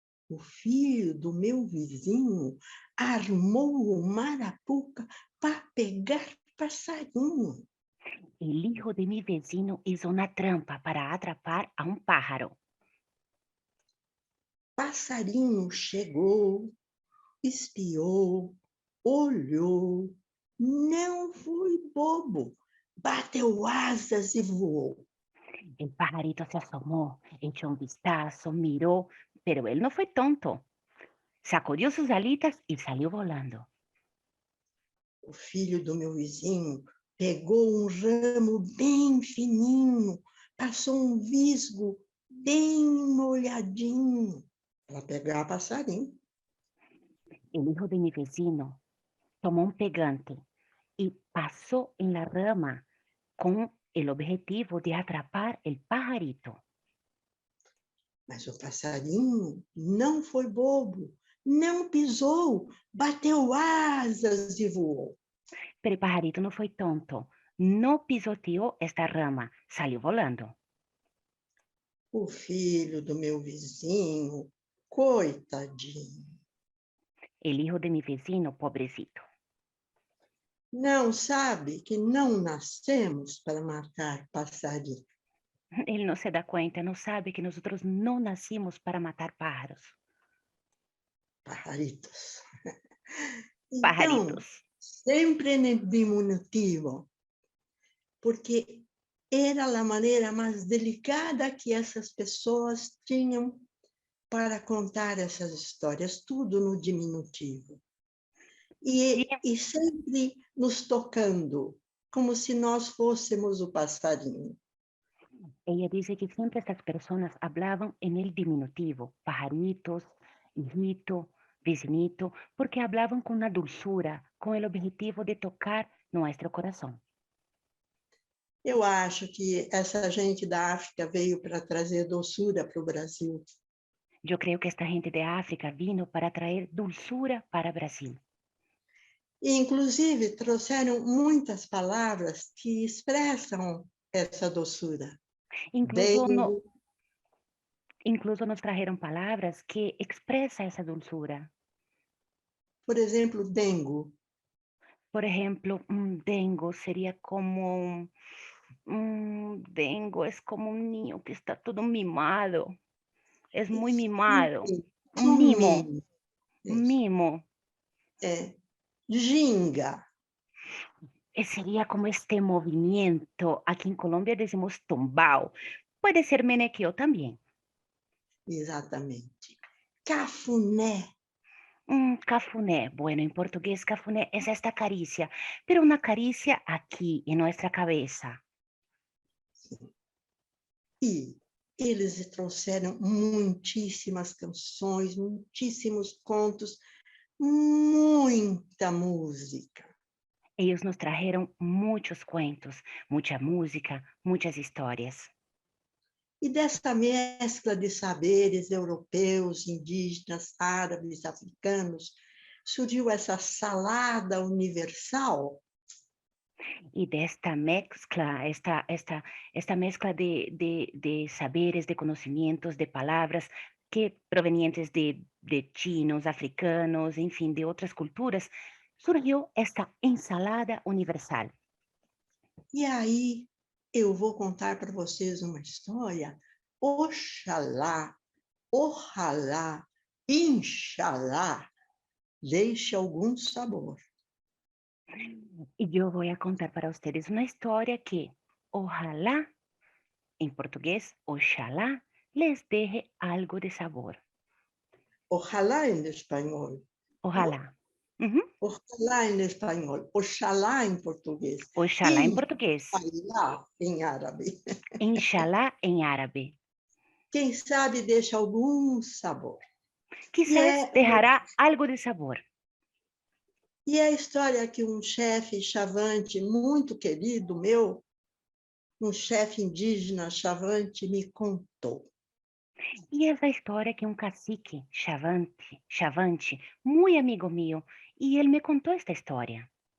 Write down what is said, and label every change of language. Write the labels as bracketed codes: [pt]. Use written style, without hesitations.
[pt] O filho do meu vizinho armou uma arapuca para pegar passarinho. [es] El hijo de mi vecino hizo una trampa para atrapar a un pájaro. [pt] Passarinho chegou, espiou, olhou, não foi bobo, bateu asas e voou. [es] El pajarito se asomó, echó un vistazo, miró, pero él no fue tonto. Sacudió sus alitas y salió volando. [pt] O filho do meu vizinho pegou um ramo bem fininho, passou um visgo bem molhadinho para pegar passarinho. [es] El hijo de mi vecino tomó un pegante y pasó en la rama con el objetivo de atrapar el pajarito. [pt] Mas o passarinho não foi bobo, não pisou, bateu asas e voou. [es] Pero el pajarito no fue tonto, no pisoteó esta rama, salió volando. [pt] O filho do meu vizinho, coitadinho, [es] El hijo de mi vecino, pobrecito, [pt] não sabe que não nascemos para matar passarinho. [es] él no se da cuenta, no sabe que nosotros no nacimos para matar pájaros, Pajaritos. [pt] Então, [es] pajaritos. [pt] sempre no diminutivo, porque era a maneira mais delicada que essas pessoas tinham para contar essas histórias, tudo no diminutivo. E sempre nos tocando, como se nós fôssemos o passarinho. [es] Ella dice que siempre estas personas hablaban en el diminutivo, pajaritos, hijito, vecinito, porque hablaban con una dulzura, con el objetivo de tocar nuestro corazón. [pt] Eu acho que essa gente da África veio para trazer doçura para o Brasil. [es] Yo creo que esta gente de África vino para traer dulzura para Brasil. [pt] E, inclusive, trouxeram muitas palavras que expressam essa doçura. [es] Incluso, Dengo, incluso nos trajeron palabras que expresa esa dulzura. [pt] por exemplo, dengo. [es] Por ejemplo, dengo sería como, dengo es como un niño que está todo mimado, es muy mimado, un mimo, [pt] Mimo. [es] un mimo. [pt] É. Ginga. [es] Sería como este movimiento, aquí en Colombia decimos tumbao, puede ser menequeo también. [pt] Exatamente. Cafuné. [es] Cafuné. Bueno, en portugués cafuné es esta caricia, pero una caricia aquí en nuestra cabeza. [pt] E eles trouxeram muitíssimas canções, muitíssimos contos, muita música. [es] Ellos nos trajeron muchos cuentos, mucha música, muchas historias. [pt] E dessa mescla de saberes europeus, indígenas, árabes, africanos, surgiu essa salada universal. [es] Y de esta mezcla, esta mezcla de saberes, de conocimientos, de palabras que provenientes de chinos, africanos, en fin, de otras culturas, surgió esta ensalada universal. [pt] E aí eu vou contar para vocês uma história. Oxalá, ojalá, inshallah, deixe algum sabor. [es] Y yo voy a contar para ustedes una historia que, ojalá, en portugués, oxalá, les deje algo de sabor. [pt] Ojalá em espanhol. [es] Ojalá. Ujú. [pt] Ojalá em espanhol. Oxalá em português. [es] Oxalá en portugués. [pt] Inshallah em árabe. [es] Inshallah en árabe. [pt] Quem sabe deixa algum sabor. [es] Quizás dejará algo de sabor. [pt] E é a história que um chefe chavante muito querido meu, um chefe indígena chavante, me contou. [es] Y es la historia que un cacique, Chavante, muy amigo mío, y él me contó esta historia.